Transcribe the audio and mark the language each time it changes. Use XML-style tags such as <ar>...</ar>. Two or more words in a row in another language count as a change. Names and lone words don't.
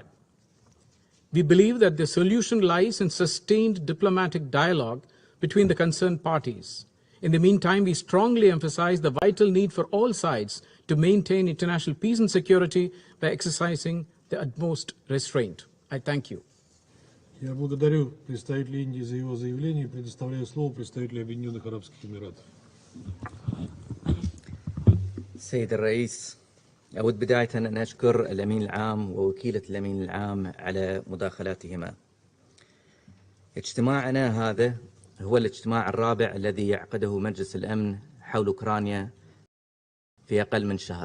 <en>We believe that the solution lies in sustained diplomatic dialogue between the concerned parties. In the meantime, we strongly emphasize the vital need for all sides to maintain international peace and security by exercising the utmost restraint. I thank you.</en> <ru>Я благодарю представителя Индии за его заявление и предоставляю слово представителю Объединенных Арабских Эмиратов.</ru> <ar>سيد الرئيس، أود بداية أن أشكر الأمين العام ووكيلة الأمين العام على مداخلاتهما. اجتماعنا هذا هو الاجتماع الرابع الذي يعقده مجلس الأمن حول أوكرانيا في أقل من شهر.</ar>